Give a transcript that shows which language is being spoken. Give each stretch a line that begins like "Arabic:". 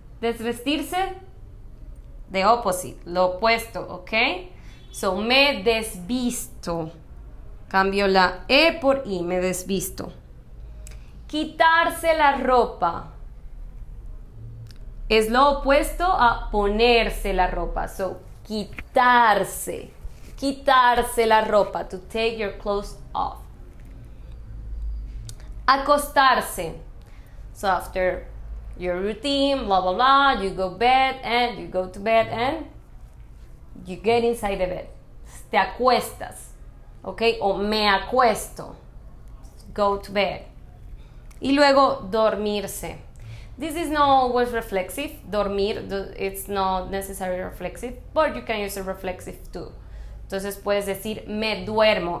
Spanish: Desvestirse,
English: the opposite,
Spanish: lo opuesto, okay? So, me desvisto. Cambio la E por I, me desvisto. Quitarse la ropa. Es lo opuesto a ponerse la ropa. So, quitarse. Quitarse la ropa,
English: to take your clothes off. Acostarse. So after your routine, blah, blah, blah, you go to bed and you get inside the bed.
Spanish: Te acuestas. Okay? O me acuesto.
English: Go to bed.
Spanish: Y luego dormirse.
English: This is not always reflexive. Dormir, it's not necessarily reflexive, but you can use a reflexive too.
Spanish: Entonces puedes decir me duermo.